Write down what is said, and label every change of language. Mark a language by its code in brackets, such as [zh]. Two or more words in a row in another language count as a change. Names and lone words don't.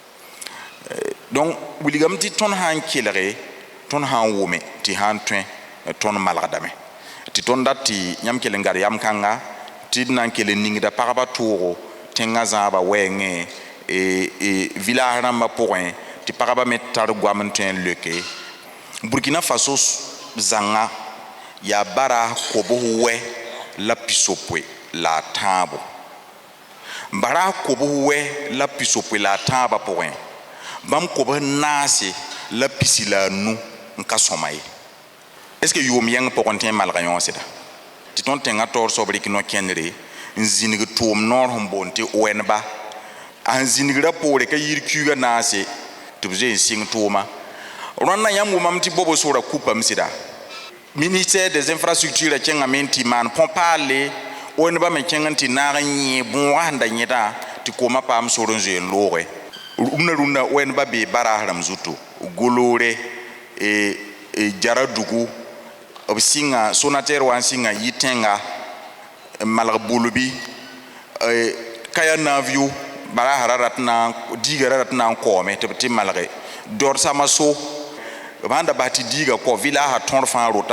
[mos] donc wilgame tɩ tõnd sã n kelge tõnd sã n wʋme tɩ sã n tõe tõnd malgdame tɩ tõnd dat tɩ yãmb kell n gad yam kãnga tɩ d na n kell n ningda pagba tʋʋgo tẽngã zãaba wɛɛngẽ village rãmbã pʋgẽ tɩ pagba me tar goam n tõe n loke burkina faso zãnga yaa bara kobs wɛ la pisopʋe la a tãabo bara kobs wɛ la pisopʋe la a tãabã pʋgẽ bãmb kobs naase la pisi la a nu n ka sõma ye [fr] est ce que [mos] yoom yɛng pʋgẽ tẽ n malga yõosda tɩ tõnd tẽngã taoor soab rɩk no-kẽndre n zĩnig tʋʋm noor sẽn boond tɩ ONBA a sẽn zĩnigrã poore ka yir kuugã naase tɩ b zoe n sɩng tʋʋma rõnna yãmb wʋmame tɩ bobo soora kupame sɩda [fr] ministère des infrastructures [mos] kẽngame n tɩ maan põ-paalle ONBA me kẽng n tɩ naag n yẽ bõoga sẽn da yẽdã tɩ koomã paam sor n zoe n looge rũndã ONBA bee baraas rãmb zuto goloore jara dugu b sɩnga sonateur wa n sɩnga yɩ tẽnga n malg bolbi kaya navio baraasã diigã ra rat n na n kaoome tɩ b tɩ malge dɔr sama so b sãn da bas tɩ diigã kɔ villagã tõr fãa rota